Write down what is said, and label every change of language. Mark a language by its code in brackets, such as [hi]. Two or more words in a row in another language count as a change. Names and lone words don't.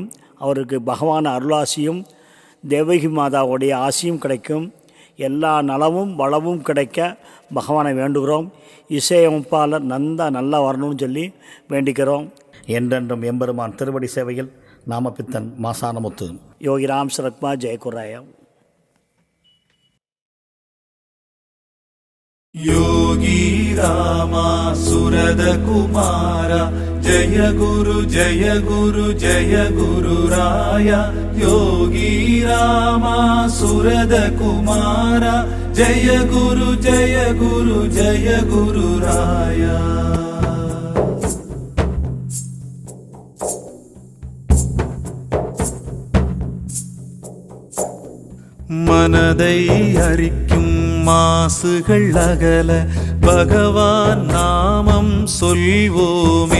[ta] அவருக்கு பகவான் அருளாசியும் தேவகி மாதாவுடைய ஆசியும் கிடைக்கும். எல்லா நலமும் வளமும் கிடைக்க பகவானை வேண்டுகிறோம். இசையமைப்பாளர் நந்தா நல்லா வரணும்னு சொல்லி வேண்டிக்கிறோம். என்றென்றும் எம்பெருமான் திருவடி சேவையில் நாமபித்தன் மாசானமுத்து. [sa] योगीराम सुरत्मा जयगुरुराया. योगी रामा सुरद कुमारा, जय गुरु जय गुरु जय गुरु राया. योगी रामा सुरद कुमारा, जय गुरु जय गुरु राया. [ta] மனதை அரிக்கும் மாசுகள் அகல பகவான் நாமம் சொல்வோமே.